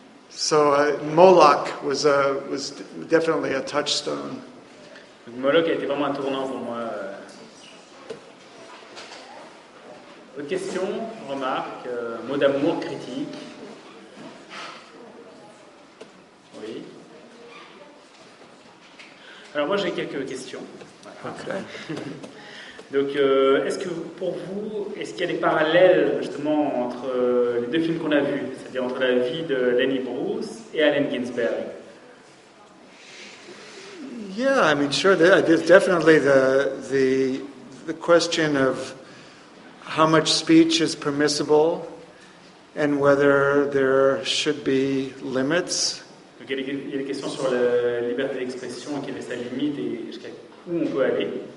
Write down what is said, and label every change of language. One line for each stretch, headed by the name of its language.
English: So Moloch was definitely a touchstone.
French: Moloch a été vraiment un tournant pour moi. Autre question, remarque, mot d'amour, critique. Oui. Alors moi j'ai quelques questions.
English: Okay.
French: Donc est-ce que pour vous, est-ce qu'il y a des parallèles justement entre les deux films qu'on a vus, c'est-à-dire entre la vie de Lenny Bruce et Allen Ginsberg?
English: Yeah, I mean, sure. There's definitely the question of how much speech is permissible and whether there should be limits.
French: Donc il y a des questions sur la liberté d'expression, quelle est sa limite et jusqu'à où on peut aller.